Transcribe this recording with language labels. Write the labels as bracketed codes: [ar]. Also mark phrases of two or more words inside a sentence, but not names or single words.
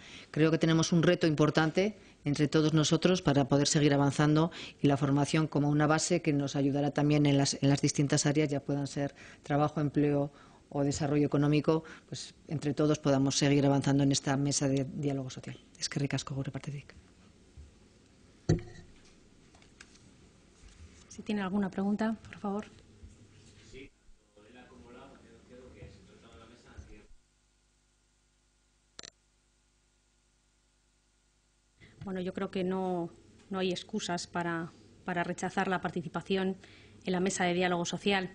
[es] Creo que tenemos un reto importante entre todos nosotros para poder seguir avanzando y la formación como una base que nos ayudará también en las distintas áreas, ya puedan ser trabajo, empleo o desarrollo económico, pues entre todos podamos seguir avanzando en esta mesa de diálogo social. [eu] Eskerrik asko gure partetik. [es] Si tiene alguna pregunta, por favor. Bueno, yo creo que no hay excusas para rechazar la participación en la mesa de diálogo social.